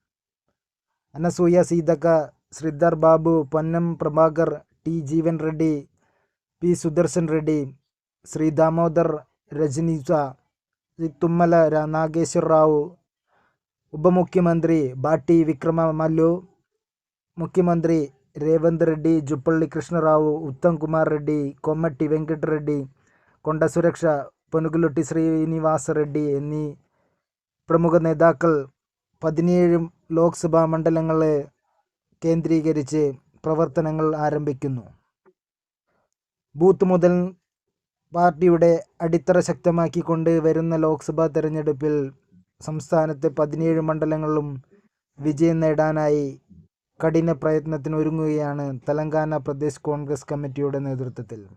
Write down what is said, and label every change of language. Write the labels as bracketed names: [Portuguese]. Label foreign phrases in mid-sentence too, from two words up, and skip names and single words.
[Malayalam] അനസൂയ സീതക്ക, ശ്രീധർ ബാബു, പൊന്നം പ്രഭാകർ, ടി ജീവൻ റെഡ്ഡി, പി സുദർശൻ റെഡ്ഡി, ശ്രീ ദാമോദർ രജനീസ, തുമ്മല നാഗേശ്വർ റാവു, ഉപമുഖ്യമന്ത്രി ബാട്ടി വിക്രമ മല്ലു, മുഖ്യമന്ത്രി ರೇವಂತ್ రెడ్డి, ಜುಪ್ಪಳ್ಳಿ ಕೃಷ್ಣರಾವು, ಉತ್ತಮ್ ಕುಮಾರ್ ರೆಡ್ಡಿ, ಕೊಮ್ಮಟ್ಟಿ ವೆಂಕಟ ರೆಡ್ಡಿ, കൊണ്ട സുരക്ഷ, പൊനുകുലുട്ടി ശ്രീനിവാസ റെഡ്ഡി എന്നീ പ്രമുഖ നേതാക്കൾ 17 ലോക്സഭാ മണ്ഡലങ്ങളെ കേന്ദ്രീകരിച്ച് പ്രവർത്തനങ്ങൾ ആരംഭിക്കുന്നു. ബൂത്ത് മുതൽ പാർട്ടിയുടെ അടിത്തറ ശക്തമാക്കിക്കൊണ്ട് വരുന്ന ലോക്സഭാ തെരഞ്ഞെടുപ്പിൽ സംസ്ഥാനത്തെ 17 മണ്ഡലങ്ങളിലും വിജയം നേടാനായി കഠിന പ്രയത്നത്തിനൊരുങ്ങുകയാണ് തെലങ്കാന പ്രദേശ് കോൺഗ്രസ് കമ്മിറ്റിയുടെ നേതൃത്വത്തിൽ.